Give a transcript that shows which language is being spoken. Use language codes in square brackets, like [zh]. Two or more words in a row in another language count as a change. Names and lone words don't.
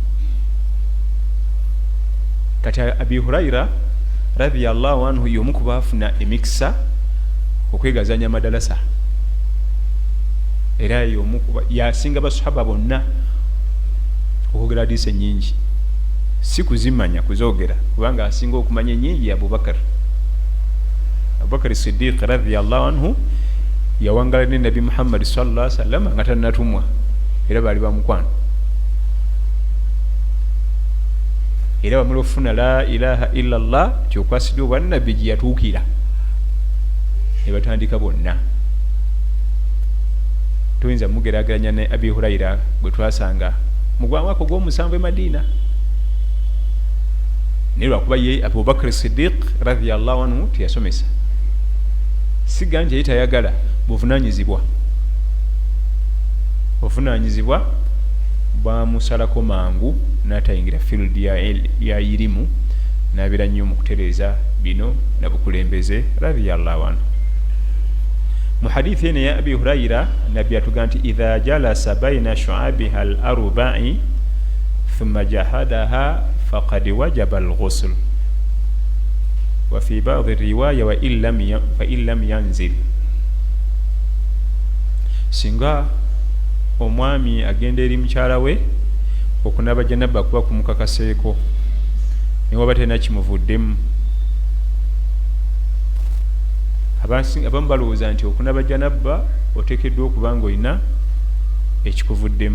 [lg] Kati Abi Hurayra [ar] رضي الله عنه [lg] y'omu ku baafuna emikisa okwegazanya amadarasa. Era y'omu yasinga basahaba bonna okwogera hadiisi ennyingi. Si kuzimanya kuzoogera, kubanga asinga okumanya ennyingi ya Abubakar. Abubakar Siddiq [ar] رضي الله عنه [lg] yawangala ne Nabi Muhammad [ar] صلى الله عليه وسلم [lg] nga tannatumwa, era baali bamukwano. Era bamala okufuna [ar] لا إله إلا الله [lg] kyokwasidde obwannabbi gye yatuukira ne batandika bonna. Tuyinza mugeraageranya ne Abi Hurayra gwe twasanga mu mwaka gw'omusanvu e Madina. Naye lwakuba ye Abubakar Siddiq [ar] رضي الله عنه [lg] teyasomesa. Siga nti yali tayagala buvunaanyizibwa. Ovunaanyizibwa bamusalako mangu n'atayingira field ya irimu n'abeera nnyo mu kutereeza bino nabukulembeze [ar] رضي الله عنه. [lg] mu hadithi eno ya abi hurayira nabbi atugamba nti [ar] إذا جلس بين شعبها الأربع ثم جهدها فقد وجب الغسل وفي بعض رواية وإن لم ينزل. [lg] Singa omwami agenda eri mukyala we okunaba janaba kuba kumukakaseeko newaba tena kimuvuddemu. Abamu balowooza nti okunaba janaba oteekeddwa okuba nga olina ekikuvuddemu.